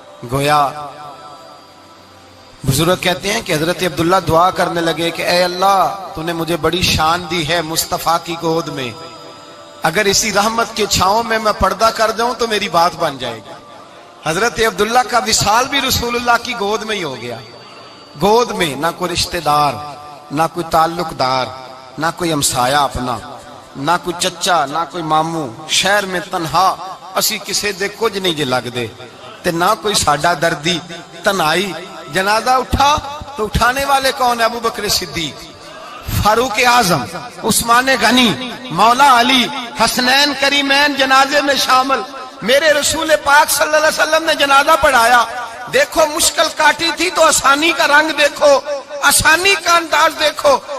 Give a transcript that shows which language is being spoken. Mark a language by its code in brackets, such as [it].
[ur] گویا بزرگ کہتے ہیں کہ حضرت عبداللہ دعا کرنے لگے کہ اے اللہ تو نے مجھے بڑی شان دی ہے مصطفیٰ کی گود میں، اگر اسی رحمت کے چھاؤں میں پردہ کر جاؤں تو میری بات بن جائے گی. حضرت عبداللہ کا وصال بھی رسول اللہ کی گود میں ہی ہو گیا. گود میں نہ کوئی رشتہ دار، نہ کوئی تعلق دار، نہ کوئی ہمسایہ اپنا، نہ کوئی چچا، نہ کوئی ماموں، شہر میں تنہا [pa] اسی کسے دے کچھ نہیں جے لگ دے تے نہ کوئی ساڈا دردی تنہائی. [ur] جنازہ اٹھا تو اٹھانے والے کون؟ ابو بکر صدیق، فاروق اعظم، عثمان غنی، مولا علی، حسنین کریمین جنازے میں شامل. میرے رسول پاک صلی اللہ علیہ وسلم نے جنازہ پڑھایا. دیکھو مشکل کاٹی تھی تو آسانی کا رنگ دیکھو، آسانی کا انداز دیکھو.